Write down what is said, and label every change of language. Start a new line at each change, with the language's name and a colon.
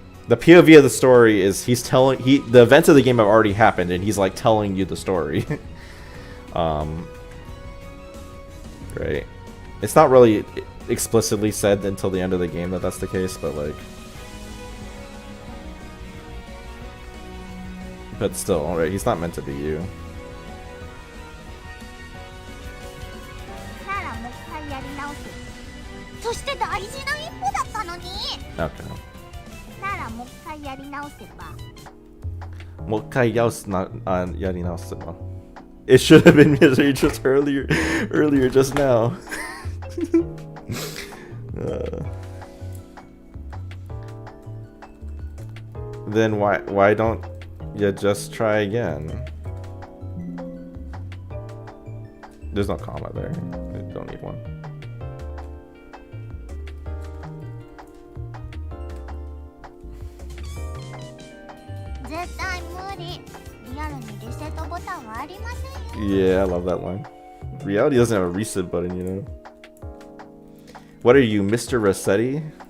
English: The POV of the story is the events of the game have already happened, and he's like telling you the story. Right. It's not really explicitly said until the end of the game that that's the case, but like. But still, alright, he's not meant to be you.
Japanese: ならもう一回やり直す。そして大事な一歩だったのに。
English: Okay.
Japanese: ならもう一回やり直せば。もう一回やり直せば.
English: It should have been misery just earlier just now. Then why don't you just try again? There's no comma there. I don't need one.
Japanese: 絶対無理。リアルにリセットボタンはありませんよ。
English: Yeah, I love that line. Reality doesn't have a reset button, you know. What are you, Mr. Rossetti?